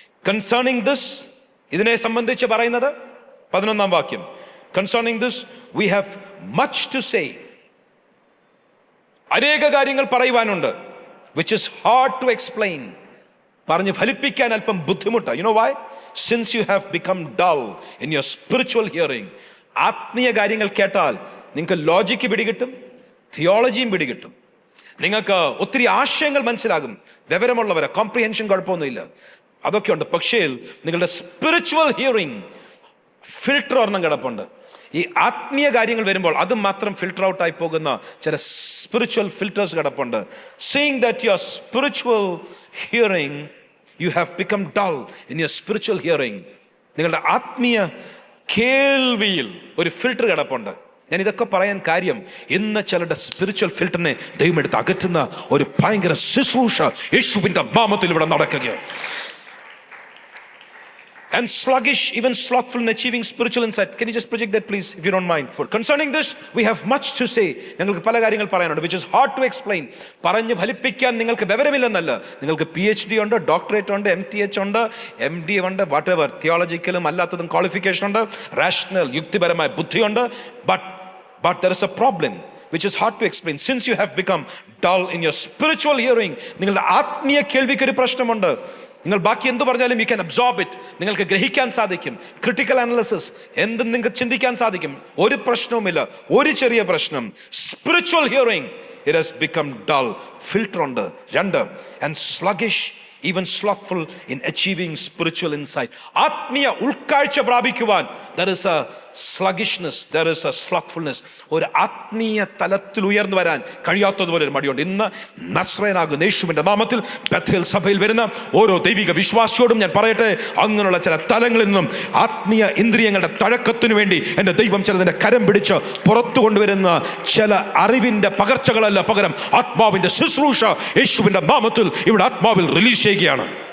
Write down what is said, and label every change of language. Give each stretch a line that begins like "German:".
English: Concerning this,
Malayalam: ഇതിനെ സംബന്ധിച്ച് പറയുന്നത് 11-ാം വാക്യം.
English: Concerning this, we have much to say.
Malayalam: അനേക കാര്യങ്ങൾ പറയുവാനുണ്ട്.
English: Which is hard to explain.
Malayalam: പറഞ്ഞ് ഫലിപ്പിക്കാൻ അല്പം ബുദ്ധിമുട്ടാണ്.
English: You know why? Since you have become dull in your spiritual hearing.
Malayalam: ആത്മീയ കാര്യങ്ങൾ കേട്ടാൽ നിങ്ങൾക്ക് ലോജിക്ക് പിടികിട്ടും, തിയോളജിയും പിടികിട്ടും, നിങ്ങൾക്ക് ഒത്തിരി ആശയങ്ങൾ മനസ്സിലാകും. വിവരമുള്ളവരെ കോംപ്രിഹെൻഷൻ കുഴപ്പമൊന്നുമില്ല, അതൊക്കെ ഉണ്ട്. പക്ഷേ നിങ്ങളുടെ സ്പിരിച്വൽ ഹിയറിംഗ് ഫിൽട്ടർ ഒരെണ്ണം കിടപ്പുണ്ട്. ഈ ആത്മീയ കാര്യങ്ങൾ വരുമ്പോൾ അത് മാത്രം ഫിൽട്ടർ ഔട്ടായി പോകുന്ന ചില സ്പിരിച്വൽ ഫിൽറ്റേഴ്സ് കിടപ്പുണ്ട്.
English: Seeing that your spiritual hearing, you have become dull in your spiritual hearing.
Malayalam: നിങ്ങളുടെ ആത്മീയ കേൾവിയിൽ ഒരു ഫിൽട്ടർ കിടപ്പുണ്ട്. ഞാൻ ഇതൊക്കെ പറയാൻ കാര്യം, ഇന്ന് ചിലരുടെ സ്പിരിച്വൽ ഫിൽറ്ററിനെ ദൈവം എടുത്ത് അകറ്റുന്ന ഒരു ഭയങ്കര ശുശ്രൂഷ യേശുവിന്റെ നാമത്തിൽ ഇവിടെ നടക്കുകയാണ്.
English: And sluggish, even slothful in achieving spiritual insight. Can you just project that please, if you don't mind? For concerning this, we have much to say.
Malayalam: നിങ്ങൾക്ക് പല കാര്യങ്ങൾ പറയാനുണ്ട്,
English: which is hard to explain.
Malayalam: പറഞ്ഞു ഫലിപ്പിക്കാൻ നിങ്ങൾക്ക് വിവരമില്ലെന്നല്ല. നിങ്ങൾക്ക് PhD ഉണ്ട്, doctorate ഉണ്ട്, MTH ഉണ്ട്, MD ഉണ്ട്, വാട്ട് എവർ, തിയോളജിക്കലും അല്ലാത്തതും ക്വാളിഫിക്കേഷൻ ഉണ്ട്, റാഷണൽ യുക്തിപരമായ ബുദ്ധിയുണ്ട്.
English: But there is a problem which is hard to explain. Since you have become dull in your spiritual hearing,
Malayalam: നിങ്ങളുടെ ആത്മീയ കേൾവിക്ക് ഒരു പ്രശ്നമുണ്ട്. നിങ്ങൾ ബാക്കി എന്ത് പറഞ്ഞാലും
English: you can absorb it,
Malayalam: നിങ്ങൾക്ക് ഗ്രഹിക്കാൻ സാധിക്കും. ക്രിട്ടിക്കൽ അനാലിസിസ് എന്തും നിങ്ങൾക്ക് ചിന്തിക്കാൻ സാധിക്കും. ഒരു പ്രശ്നവുമില്ല, ഒരു ചെറിയ പ്രശ്നം.
English: Spiritual hearing it has become dull. Filter ഉണ്ട്. 2, and sluggish, even slothful in achieving spiritual insight.
Malayalam: ആത്മീയ ഉൾക്കാഴ്ച പ്രാപിക്കുവാൻ
English: there is a sluggishness, there is a slothfulness.
Malayalam: ഒരു ആത്മീയ തലത്തിൽ ഉയർന്നു വരാൻ കഴിയാത്തതുപോലെ ഒരു മടിയുണ്ട്. ഇന്ന് നസ്രയനാകുന്ന യേശുവിന്റെ നാമത്തിൽ ബഥേൽ സഭയിൽ വരുന്ന ഓരോ ദൈവിക വിശ്വാസിയോടും ഞാൻ പറയട്ടെ, അങ്ങനെയുള്ള ചില തലങ്ങളിൽ നിന്നും ആത്മീയ ഇന്ദ്രിയങ്ങളുടെ തഴക്കത്തിനു വേണ്ടി എൻ്റെ ദൈവം ചിലതിൻ്റെ കരം പിടിച്ച് പുറത്തു കൊണ്ടുവരുന്ന ചില അറിവിൻ്റെ പകർച്ചകളല്ല, പകരം ആത്മാവിൻ്റെ ശുശ്രൂഷ യേശുവിന്റെ നാമത്തിൽ ഇവിടെ ആത്മാവിൽ റിലീസ് ചെയ്യുകയാണ്.